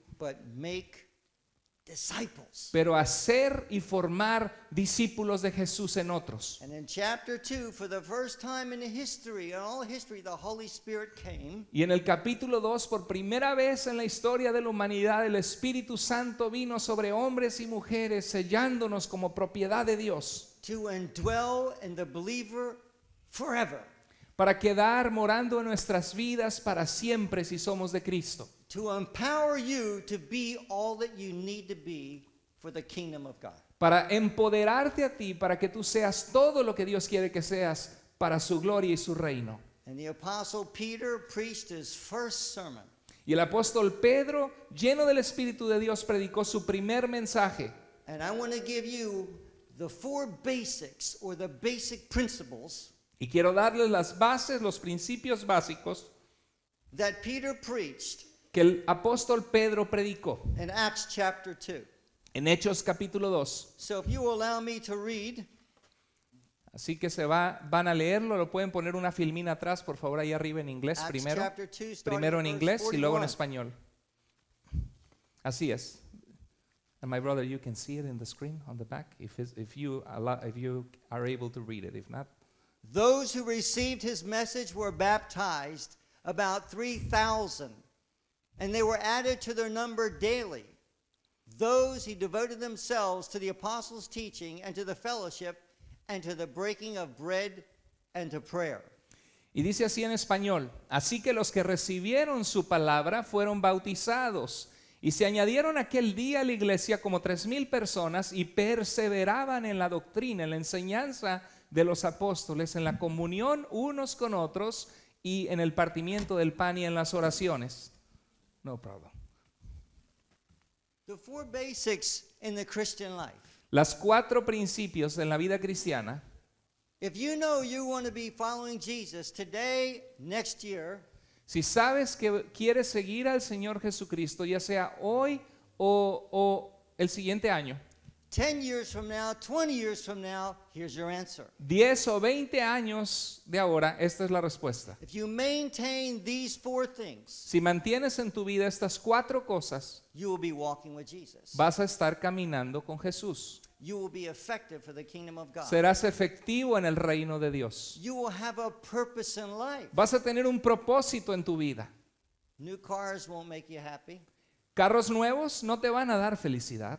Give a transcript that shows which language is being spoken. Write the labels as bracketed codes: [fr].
[en] but make disciples. [es] pero hacer y formar discípulos de Jesús en otros. [en] And in chapter 2, for the first time in all history, the Holy Spirit came. [es] Y en el capítulo 2, por primera vez en la historia de la humanidad, el Espíritu Santo vino sobre hombres y mujeres, sellándonos como propiedad de Dios, [en] To indwell in the believer forever. [es] para quedar morando en nuestras vidas para siempre si somos de Cristo. [en] To empower you to be all that you need to be for the kingdom of God. [es] Para empoderarte a ti, para que tú seas todo lo que Dios quiere que seas para su gloria y su reino. [en] And the apostle Peter preached his first sermon. [es] Y el apóstol Pedro, lleno del Espíritu de Dios, predicó su primer mensaje. [en] And I want to give you the 4 basics or the basic principles [es] Y quiero darles las bases, los principios básicos [en] that Peter preached [es] que el apóstol Pedro predicó [en] in Acts chapter 2. [es] en Hechos capítulo 2. [en] So if you will allow me to read, [es] Así que van a leerlo, lo pueden poner una filmina atrás, por favor, ahí arriba en inglés [en] Acts [es] primero. [en] chapter 2, starting [es] Primero en [en] verse [es] inglés y luego en [en] 41. [es] español. Así es. [en] And my brother, you can see it in the screen on the back if you are able to read it. If not, Those who received his message were baptized, about 3,000, and they were added to their number daily. Those who devoted themselves to the apostles' teaching and to the fellowship and to the breaking of bread and to prayer. [es] y dice así en español: así que los que recibieron su palabra fueron bautizados, Y se añadieron aquel día a la iglesia como 3,000 personas y perseveraban en la doctrina, en la enseñanza de los apóstoles, en la comunión unos con otros y en el partimiento del pan y en las oraciones. [en] No problem. The four basics in the Christian life. [es] Las 4 principios en la vida cristiana. [en] If you know you want to be following Jesus today, next year, [es] Si sabes que quieres seguir al Señor Jesucristo, ya sea hoy o el siguiente año, [en] 10 years from now, 20 years from now, here's your answer. [es] 10 o 20 años de ahora, esta es la respuesta. [en] If you maintain these four things, [es] Si mantienes en tu vida estas 4 cosas, [en] you will be walking with Jesus. [es] vas a estar caminando con Jesús. [en] You will be effective for the kingdom of God. [es] Serás efectivo en el reino de Dios. [en] You will have a purpose in life. [es] Vas a tener un propósito en tu vida. [en] New cars won't make you happy. [es] Carros nuevos no te van a dar felicidad.